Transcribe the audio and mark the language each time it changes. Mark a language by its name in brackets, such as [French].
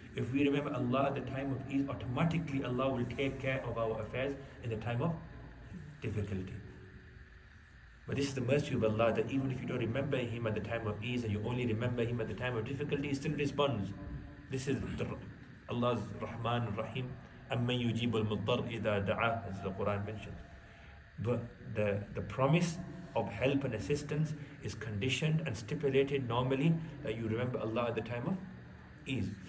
[English] If we remember Allah at the time of ease, automatically Allah will take care of our affairs in the time of difficulty. But this is the mercy of Allah, that even if you don't remember him at the time of ease and you only remember him at the time of difficulty, he still responds. This is Allah's Rahman Rahim. [Arabic] أَمَّنْ يُجِيبُ الْمُضْطَرِّ إِذَا دَعَاهُ, [English] as the Quran mentions. But the promise of help and assistance is conditioned and stipulated normally that you remember Allah at the time of ease.